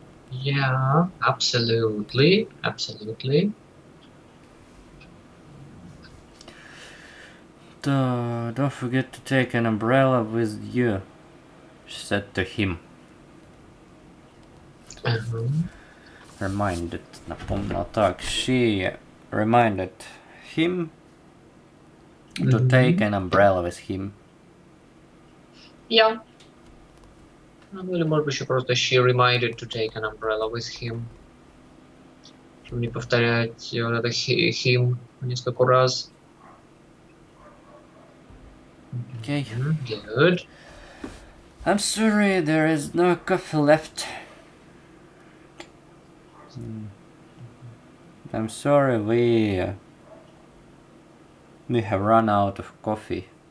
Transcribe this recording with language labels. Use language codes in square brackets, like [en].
[en] Yeah, absolutely, absolutely. Don't forget to take an umbrella with you, she said to him. Uh-huh. [ru] Reminded, напомнила так. [en] She reminded him to take an umbrella with him. Yeah. [ru] Ну или может быть еще просто [en] she reminded to take an umbrella with him. [ru] Чтобы не повторять вот это him несколько раз. [en] Okay. Good. I'm sorry, there is no coffee left. I'm sorry, we have run out of coffee.